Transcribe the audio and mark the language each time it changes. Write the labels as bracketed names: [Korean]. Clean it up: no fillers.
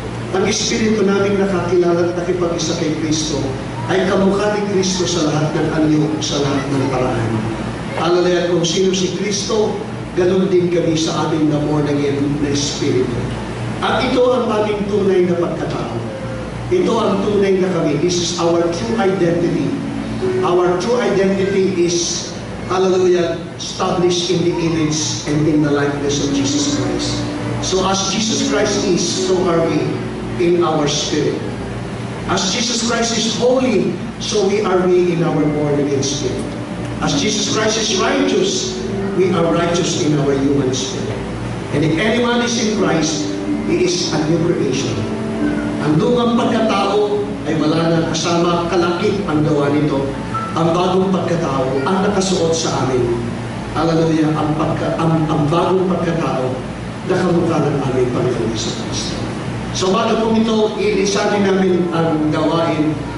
[Filipino] Ang Espiritu namin nakakilala at nakipag-isa kay Kristo ay kamukha ni Kristo sa lahat ng anyo, sa lahat ng paraan. Hallelujah, kung sino si Kristo, ganun din kami sa aming na born again na Espiritu. At ito ang aming tunay na pagkatao. Ito ang tunay na kami. [English] This is our true identity. Our true identity is, hallelujah, established in the image and in the likeness of Jesus Christ. So as Jesus Christ is, so are we in our spirit. As Jesus Christ is holy, so we are we in our born again spirit. As Jesus Christ is righteous, we are righteous in our human spirit. And if anyone is in Christ, he is a new creation. [Filipino] Ang lumang pagkatao ay wala na kasama, kalakip ang gawa nito. Ang bagong pagkatao ang nakasuot sa amin. Hallelujah, ang bagong pagkatao na kamukha ng aming Panginoon sa Kristo. So bago po ito, ilisagin namin ang gawain.